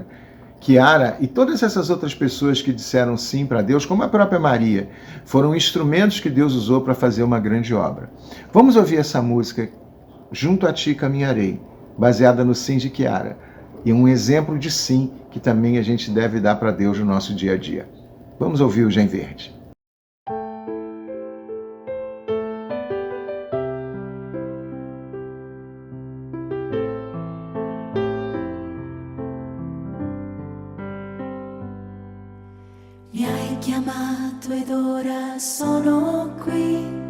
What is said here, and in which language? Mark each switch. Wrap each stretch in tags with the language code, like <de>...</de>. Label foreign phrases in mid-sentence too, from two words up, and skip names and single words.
<pt>Chiara e todas essas outras pessoas que disseram sim para Deus, como a própria Maria, foram instrumentos que Deus usou para fazer uma grande obra. Vamos ouvir essa música, Junto a Ti Caminharei, baseada no sim de Chiara, e um exemplo de sim que também a gente deve dar para Deus no nosso dia a dia. Vamos ouvir o Gen Verde.</pt> <it>Mi hai chiamato ed ora sono qui.</it>